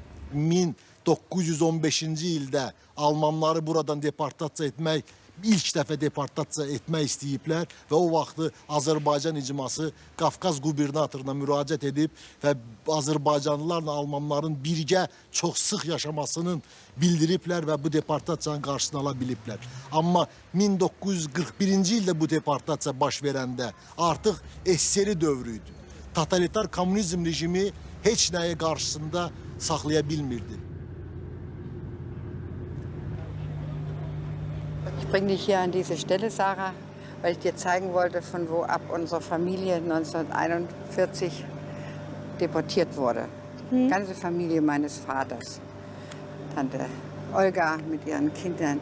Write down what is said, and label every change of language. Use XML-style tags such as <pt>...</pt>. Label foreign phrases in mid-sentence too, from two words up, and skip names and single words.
<az>1915-ci ildə Almanları buradan deportasiya etmək, ilk dəfə deportasiya etmək istəyiblər və o vaxtı Azərbaycan icması Qafqaz qubernatoruna müraciət edib və Azərbaycanlılarla Almanların birgə çox sıx yaşamasının bildiriblər və bu deportasiyanın qarşısını ala biliblər. Amma 1941-ci ildə bu deportasiya baş verəndə artıq SSR dövrü idi. Totalitar komünizm rejimi heç nəyi qarşısında saxlaya bilmirdi.</az> <de>Ich bringe dich hier an diese Stelle, Sarah, weil ich dir zeigen wollte, von wo ab unsere Familie 1941 deportiert wurde. Die ganze Familie meines Vaters. Tante Olga mit ihren Kindern.</de>